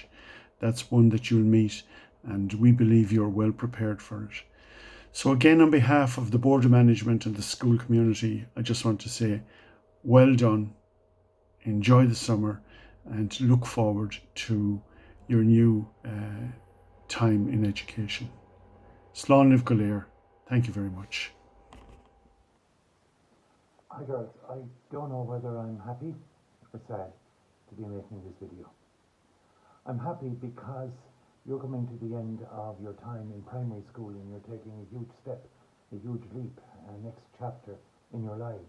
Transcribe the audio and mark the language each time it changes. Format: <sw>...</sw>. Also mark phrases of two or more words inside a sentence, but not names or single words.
<en>That's one that you'll meet, and we believe you're well prepared for it. So again, on behalf of the Board of Management and the school community, I just want to say, well done, enjoy the summer, and look forward to your new time in education.</en> <ga>Slán Libh go léir.</ga> <en>Thank you very much. Hi girls, I don't know whether I'm happy or sad to be making this video. I'm happy because you're coming to the end of your time in primary school and you're taking a huge step, a huge leap, a next chapter in your lives.</en>